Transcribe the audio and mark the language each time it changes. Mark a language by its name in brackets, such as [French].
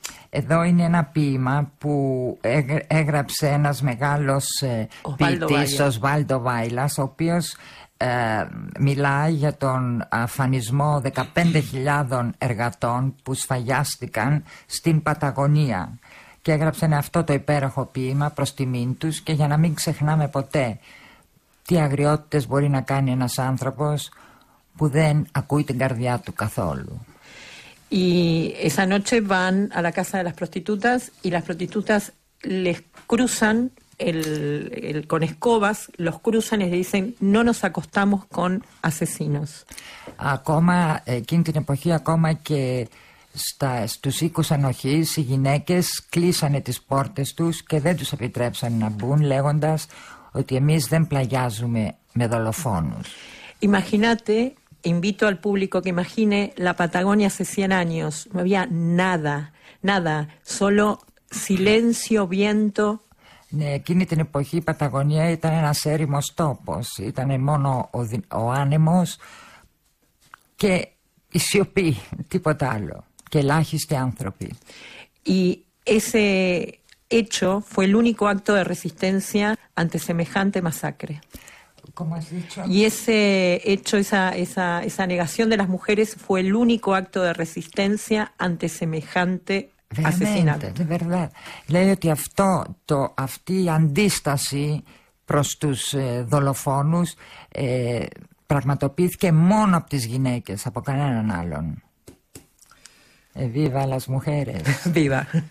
[Greek] Εδώ είναι ένα ποίημα που έγραψε ένας μεγάλος ποιητής, ο Σβάλντο Βάιλας, ο οποίος μιλάει για τον αφανισμό 15.000 εργατών που σφαγιάστηκαν στην Παταγωνία. Και έγραψε αυτό το υπέροχο ποίημα προς τιμήν τους και για να μην ξεχνάμε ποτέ τι αγριότητες μπορεί να κάνει ένας άνθρωπος που δεν ακούει την καρδιά του καθόλου. [Spanish] Y esa noche van a la casa de las prostitutas y las prostitutas les cruzan el con escobas, los cruzan y les dicen no nos acostamos con asesinos. [Greek] Ακόμα εκείνη την εποχή, ακόμα και στους οίκους ανοχής, οι γυναίκες κλείσανε τις πόρτες τους και δεν τους επιτρέψαν να μπουν, λέγοντας ότι εμείς δεν πλαγιάζουμε με δολοφόνους. [Spanish] Imagínate. Invito al público que imagine la Patagonia hace 100 años. No había nada, nada, solo silencio, viento. [Greek] Ναι, εκείνη την εποχή η Παταγωνία ήταν ένας έρημος τόπος. Ήταν μόνο ο άνεμος και η σιωπή, τίποτα άλλο. Και ελάχιστοι άνθρωποι. [Spanish] Y ese hecho fue el único acto de resistencia ante semejante masacre. Y ese hecho, esa negación de las mujeres fue el único acto de resistencia ante semejante asesinato. De verdad. [Greek] Λέει ότι αυτή η αντίσταση προς τους δολοφόνους πραγματοποιήθηκε μόνο από τις γυναίκες, από κανέναν άλλον. [Spanish] Viva las mujeres. Viva.